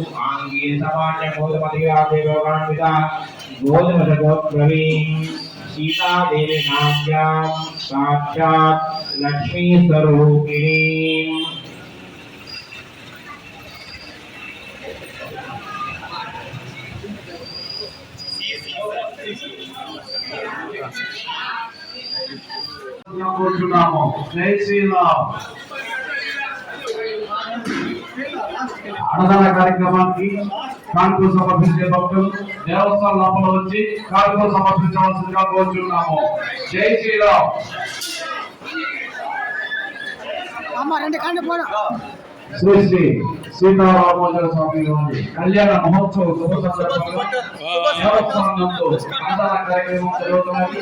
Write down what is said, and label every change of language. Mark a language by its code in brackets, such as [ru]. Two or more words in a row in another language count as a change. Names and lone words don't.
[sa] आंगीरस आमान्य गौतमया जय प्रवरामिता गोधमशगोत्रवी सीता देवी नाम्यां साक्षात् लक्ष्मी स्वरूपिणी. [hi] जय श्री राम. [te] అన్నదాన కార్యక్రమానికి కానుకలు సమర్పించే భక్తులు దేవస్థానం లోపల వచ్చి కానుకలు సమర్పించవలసిందిగా కోరుతున్నాము. జై శ్రీరామ్. శ్రీ శ్రీ సీతారామాంజనేయ స్వామి వారి కళ్యాణ మహోత్సవ శుభ సందర్భంగా దేవస్థానం నందు అన్నదాన కార్యక్రమం జరుగుతున్నది.